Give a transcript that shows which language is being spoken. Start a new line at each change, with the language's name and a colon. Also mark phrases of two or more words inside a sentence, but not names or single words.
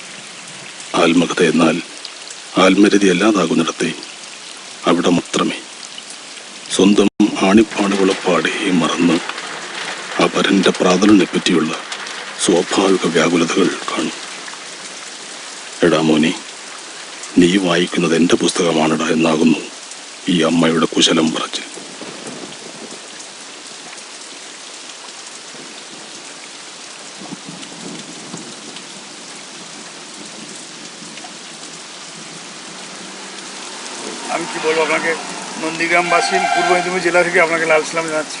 Malayalam: ആത്മകഥ എന്നാൽ ആത്മരതി അല്ലാതാകുന്നിടത്തെ അവിടെ മാത്രമേ സ്വന്തം ആണിപ്പാടുകളപ്പാടെ മറന്ന് അപരൻ്റെ പ്രാതലിനെപ്പറ്റിയുള്ള സ്വാഭാവിക വ്യാകുലതകൾ കാണും. എടാ മോനെ, നീ വായിക്കുന്നത് എൻ്റെ പുസ്തകമാണെടാ എന്നാകുന്നു ഈ അമ്മയുടെ കുശലം പറച്ചിൽ.
Bangla: আমি কি বলবো আপনাকে, নন্দীগ্রামবাসী পূর্ব মেদিনীপুর জেলা থেকে আপনাকে লাল সালাম জানাচ্ছি।